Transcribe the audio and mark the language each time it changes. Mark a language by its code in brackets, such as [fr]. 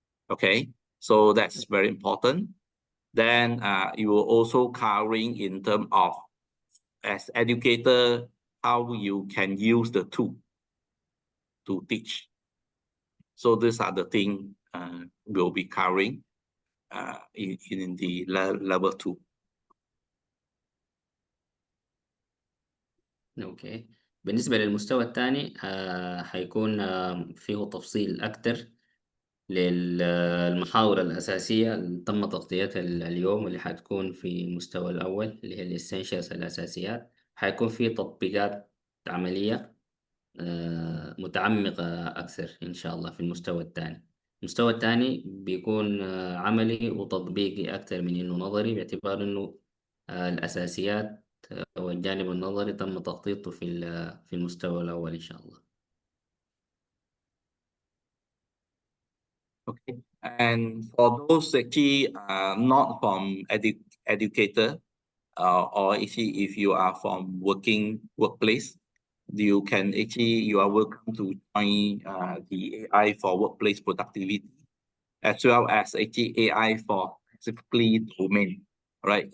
[en] Okay, so that's very important. Then you will also covering in terms of as educator, how you can use the tool to teach. So these are the things we'll be covering in the level 2. [ar] اوكي. بالنسبة للمستوى الثاني حيكون فيه تفصيل أكتر للمحاور الأساسية اللي تم تغطيتها اليوم، واللي حتكون في المستوى الأول اللي هي الإسنشالز الأساسيات. حيكون في تطبيقات عملية متعمقة أكثر إن شاء الله في المستوى الثاني. المستوى الثاني بيكون عملي وتطبيقي أكثر من إنه نظري، باعتبار إنه الأساسيات والجانب النظري تم تخطيطه في المستوى الأول إن شاء الله. [en] Okay, and for those actually not from educator or actually if you are from workplace, you are welcome to join the AI for workplace productivity, as well as actually AI for specifically domain. right?